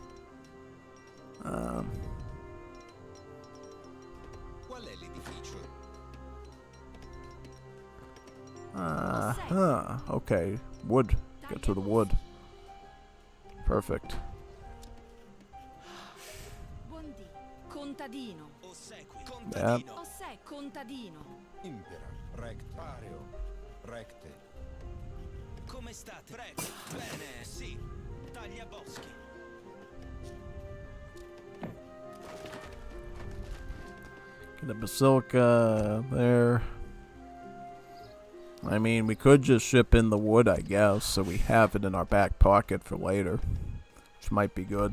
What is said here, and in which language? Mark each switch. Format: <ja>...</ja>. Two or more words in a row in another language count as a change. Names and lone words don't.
<en>Okay. Wood. Get to the wood. Perfect. That.</en> <la>Impera. Rect. Pareo. Recte.</la> <it>Come state? Prego. Bene, sì. Taglia boschi.</it> <en>Get a basilica there. I mean, we could just ship in the wood, I guess, so we have it in our back pocket for later, which might be good.</en>